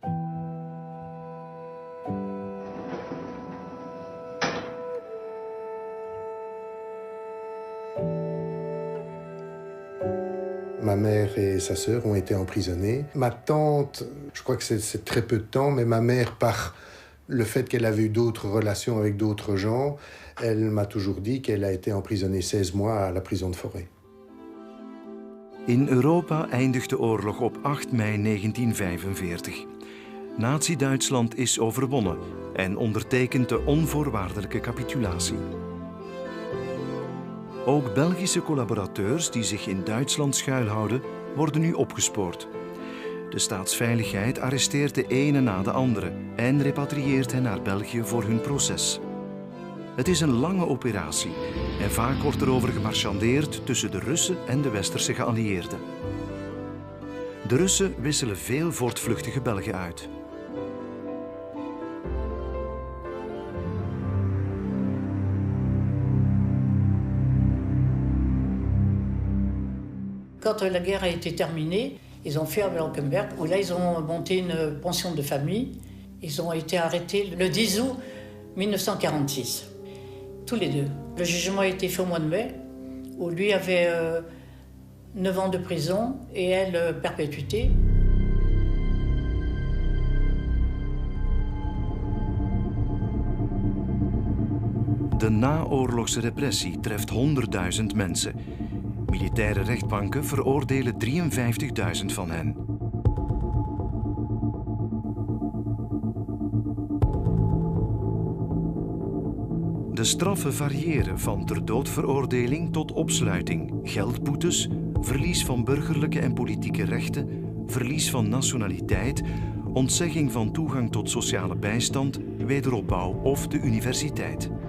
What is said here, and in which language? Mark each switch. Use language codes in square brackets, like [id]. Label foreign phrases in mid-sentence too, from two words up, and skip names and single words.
[fr] Ma mère et sa sœur ont été emprisonnées. Ma tante, je crois que c'est très peu de temps, mais ma mère, par le fait qu'elle avait eu d'autres relations avec d'autres gens, elle m'a toujours dit qu'elle a été emprisonnée 16 mois à la prison de Forêt. [nl] In Europa eindigt de oorlog op 8 mei 1945. Nazi-Duitsland is overwonnen en ondertekent de onvoorwaardelijke capitulatie. Ook Belgische collaborateurs die zich in Duitsland schuilhouden, worden nu opgespoord. De staatsveiligheid arresteert de ene na de andere en repatrieert hen naar België voor hun proces. Het is een lange operatie en vaak wordt erover gemarchandeerd tussen de Russen en de Westerse geallieerden. De Russen wisselen veel voortvluchtige Belgen uit. [fr] Quand la guerre a été terminée, ils ont fui à Blankenberg, où là ils ont monté une pension de famille. Ils ont été arrêtés le 10 août 1946. Tous les deux. Le jugement a été fait au mois de mai, où lui avait 9 ans de prison et elle perpétuité. [nl] De naoorlogse repressie treft 100.000 mensen. Militaire rechtbanken veroordelen 53.000 van hen. De straffen variëren van ter doodveroordeling tot opsluiting, geldboetes, verlies van burgerlijke en politieke rechten, verlies van nationaliteit, ontzegging van toegang tot sociale bijstand, wederopbouw of de universiteit.